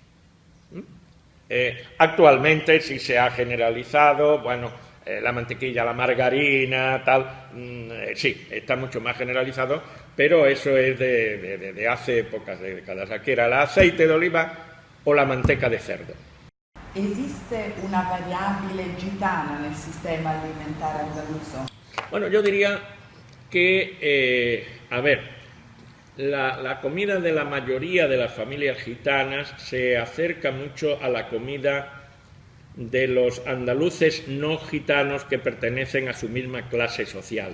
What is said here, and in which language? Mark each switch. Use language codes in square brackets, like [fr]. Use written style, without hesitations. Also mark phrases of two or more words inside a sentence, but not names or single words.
[es] Actualmente sí se ha generalizado, bueno, la mantequilla, la margarina, tal, sí, está mucho más generalizado, pero eso es de hace pocas décadas. Aquí era el aceite de oliva o la manteca de cerdo. [it] ¿Esiste una variabile gitana nel sistema alimentare andaluzo? [es] Bueno, yo diría que, la comida de la mayoría de las familias gitanas se acerca mucho a la comida de los andaluces no gitanos que pertenecen a su misma clase social.